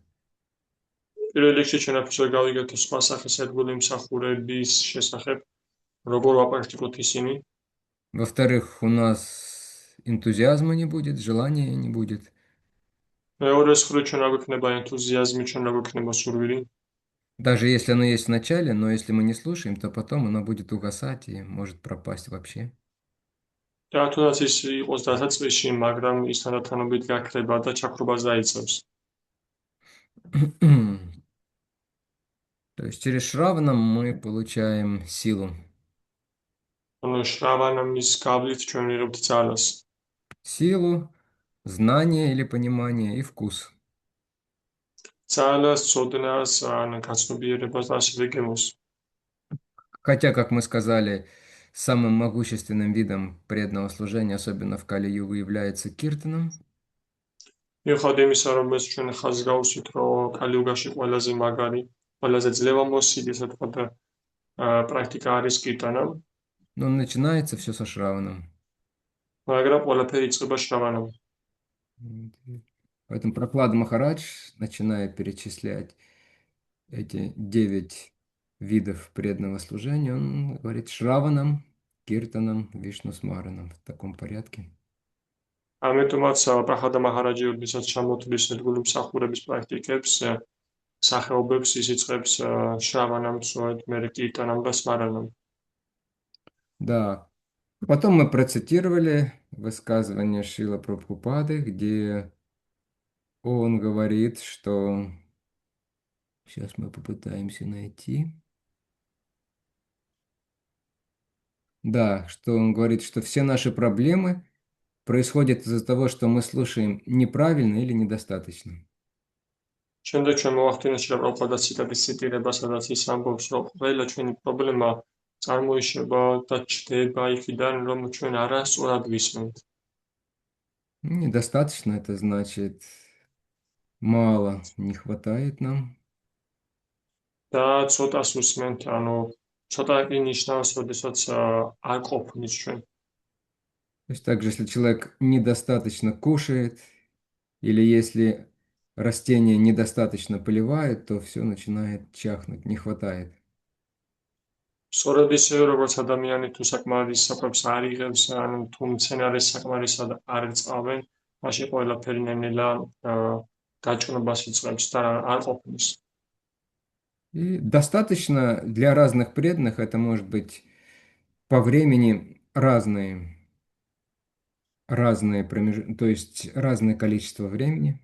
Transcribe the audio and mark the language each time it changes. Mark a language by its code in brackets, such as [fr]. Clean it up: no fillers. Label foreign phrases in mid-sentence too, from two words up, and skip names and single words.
[ka] პირველ რიგში ჩვენ აქ გავიგეთ სხვა სახის ერთგული მსახურების შესახებ, როგორ ვაპრაქტიკოთ ისინი. [ru] Во-вторых, у нас энтузиазма не будет, желания не будет. [ka] მეორე მხრივ ჩვენ არ გვექნება ენთუზიაზმი, ჩვენ არ გვექნება სურვილი. [ru] Даже если оно есть в начале, но если мы не слушаем, то потом оно будет угасать и может пропасть вообще. [ka] და თუნდაც ის იყოს დასაწყისში, მაგრამ ის თანდათანობით გაქრება და ჩაქრობას დაიცავს. [ru] То есть через Шравана мы получаем силу. [ka] ანუ შრავანამის გავლით ჩვენ ვიღებთ ძალას. [ru] Силу, знание или понимание и вкус. [ka] ძალას, ცოდნას, ან გაცნობიერებას და ასევე გემოს. [ru] Хотя, как мы сказали, самым могущественным видом преданного служения, особенно в Кали-югу, является киртаном. [ka] მიუხედავად იმისა, რომ ეს ჩვენ ხაზს გავუსვით, რომ კალიუგაში ყველაზე მაგარი, ყველაზე ძლევამოსილი, ასე ვთქვათ, პრაქტიკა არის კირტანა, [ru] Но начинается все со Шраваном. [ka] მაგრამ ყველაფერი იწყება შრავანამ. [ru] Поэтому Прохлада Махарадж, начиная перечислять эти 9 видов преданного служения, он говорит Шраванам, Киртанам, Вишну Смаранам в таком порядке. [ka] ამიტომაც პრაჰლადა მაჰარაჯი, როდესაც ჩამოთვლის ერთგული მსახურების პრაქტიკებს, სახეობებს ის იწყებს შრავანამ, მერე კირტანამ და სმარანამ. [ru] Да. Потом мы процитировали высказывание Шрила Прабхупады, где он говорит, что... Сейчас мы попытаемся найти. Да, что он говорит, что все наши проблемы происходят из-за того, что мы слушаем неправильно или недостаточно. [ka] შემდეგ ჩვენ მოვახდინეთ შრა პრაბჰუპადას ციტატის ციტირება, სადაც ის ამბობს, რომ ყველა ჩვენი პრობლემა წარმოიშობა და ჩდება იქიდან, რომ ჩვენ არასწორად ვისმენთ. [ru] Недостаточно, это значит мало, не хватает нам. [ka] და ცოტას უსმენთ, ანუ ცოტა კი ნიშნავს, როდესაც არ ყოფნის ჩვენ. [ru] То есть также, если человек недостаточно кушает, или если растение недостаточно поливает, то все начинает чахнуть, не хватает. [ka] სწორედ ისევე, როგორც ადამიანი თუ საკმარის საკვებს არ იღებს, ან თუ მცენარეს საკმარისად არ იწავენ, მაშინ ყველაფერი ნელ-ნელა გაჭრობას იწყებს და არ ყოფნის. [ru] И достаточно для разных преданных, это может быть по времени разные промежутки, то есть разное количество времени.